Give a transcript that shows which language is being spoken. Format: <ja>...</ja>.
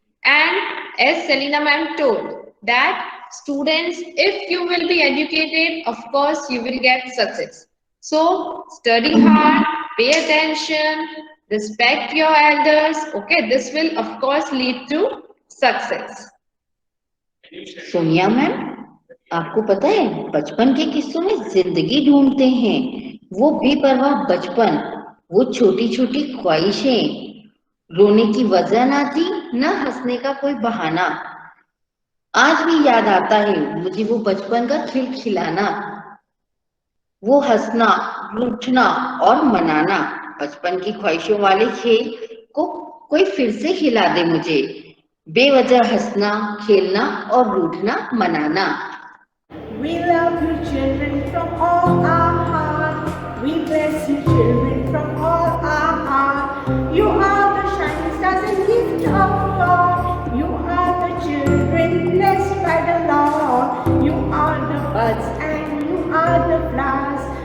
<en>And as Selina ma'am told, that students, if you will be educated, of course you will get success. So study hard, pay attention, respect your elders. Okay, this will of course lead to success.</en> <hi>Sonia ma'am, आपको पता है बचपन के किस्सों में जिंदगी ढूंढते हैं। वो बेपरवाह बचपन, वो छोटी छोटी ख्वाहिशें, रोने की वजह ना थी, न हंसने का कोई बहाना। आज भी याद आता है मुझे वो बचपन का खिलखिलाना, वो हंसना, रूठना और मनाना। बचपन की ख्वाहिशों वाले खेल को कोई फिर से खिला दे मुझे, बेवजह हंसना, खेलना और रूठना, मनाना।</hi> <en>We love you children from all our heart. We bless you children from all our heart. You are the shining stars and gift of God. You are the children blessed by the Lord. You are the buds and you are the flowers.</en>